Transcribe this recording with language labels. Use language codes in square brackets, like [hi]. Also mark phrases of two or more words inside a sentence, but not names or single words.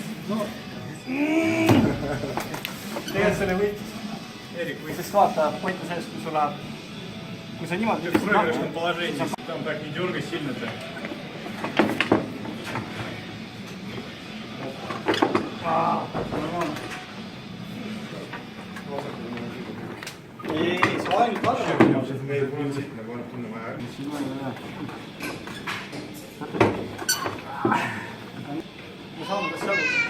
[et] Tegelikult selle võitis. Erik, või sest vaata, point on selles, kui sul läheb, kui sa niimoodi [ru] В проигрышном положении. Там так не дергай сильно-то. [et] Ei, see ainult alla. Meil printsiip nagu on tunne vaja. Me saame kas jagu.